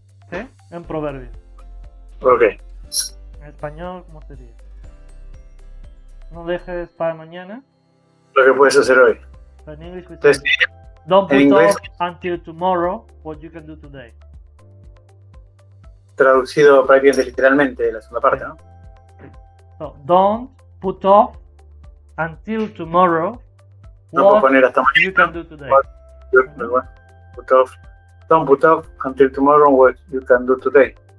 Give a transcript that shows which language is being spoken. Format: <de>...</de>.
<es>¿Sí? En proverbio.</es> <en>Okay.</en> <es>En español, ¿cómo sería? No dejes para mañana. Lo que puedes hacer hoy.</es> <en>So in English we say, don't put off until tomorrow what you can do today.</en> <es>traducido prácticamente literalmente la segunda parte, ¿no?</es> <en>So, don't put off until tomorrow</en> <es>No puedo</es> <en>what</en> <es>poner hasta</es> <en>you can</en> <es>mañana.</es> <en>do today. Put off. Don't put off until tomorrow what you can do today.</en>